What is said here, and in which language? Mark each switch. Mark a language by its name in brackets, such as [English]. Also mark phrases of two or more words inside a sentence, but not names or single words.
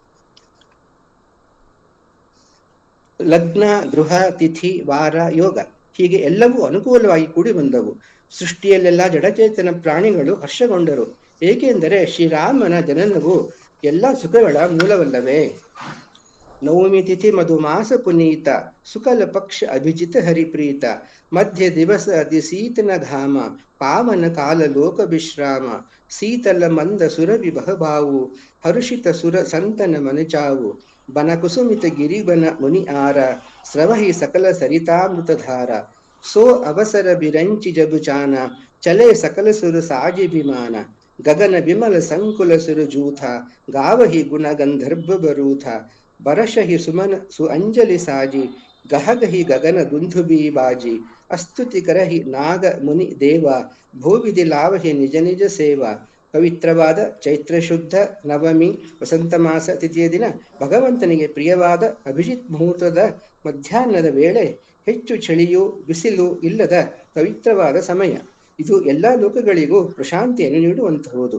[Kannada] ಲಗ್ನ, ಗೃಹ, ತಿಥಿ, ವಾರ, ಯೋಗ ಹೀಗೆ ಎಲ್ಲವೂ ಅನುಕೂಲವಾಗಿ ಕೂಡಿ ಬಂದವು. ಸೃಷ್ಟಿಯಲ್ಲೆಲ್ಲ ಜಡಚೇತನ ಪ್ರಾಣಿಗಳು ಹರ್ಷಗೊಂಡರು. ಏಕೆಂದರೆ ಶ್ರೀರಾಮನ ಜನನವು ಎಲ್ಲ ಸುಖಗಳ ಮೂಲವಲ್ಲವೇ. [Awadhi] नवमी तिथि मधुमास पुनीत, सुकल पक्ष अभिजित हरिप्रीत, मध्य दिवस अति सीतन धाम, पावन काल लोक विश्राम, शीतल मंद सुरवि बहबावु, हरुषित सुर संतन मनचावु, बन कुसुमित गिरिबन मुनि आर, स्रवहि सकल सरितामृतधार, सो अवसर बिरंचि जबुचान, चले सकल सुर साजि विमान, गगन विमल संकुल सुर जूथ, गावहि गुण गंधर्भ बरूथ, बरषहि सुमन सु अंजलि साजि, गहगहि गगन दुंदुबि बाजि, अस्तुति करहि नाग मुनि देव, भूविधि लावहि निज निज सेवा. [Kannada] ಪವಿತ್ರವಾದ ಚೈತ್ರ ಶುದ್ಧ ನವಮಿ ವಸಂತ ಮಾಸ ತಿಥಿಯ ದಿನ ಭಗವಂತನಿಗೆ ಪ್ರಿಯವಾದ ಅಭಿಜಿತ್ ಮುಹೂರ್ತದ ಮಧ್ಯಾಹ್ನದ ವೇಳೆ ಹೆಚ್ಚು ಚಳಿಯೂ ಬಿಸಿಲು ಇಲ್ಲದ ಪವಿತ್ರವಾದ ಸಮಯ. ಇದು ಎಲ್ಲ ಲೋಕಗಳಿಗೂ ಪ್ರಶಾಂತಿಯನ್ನು ನೀಡುವಂತಹುದು.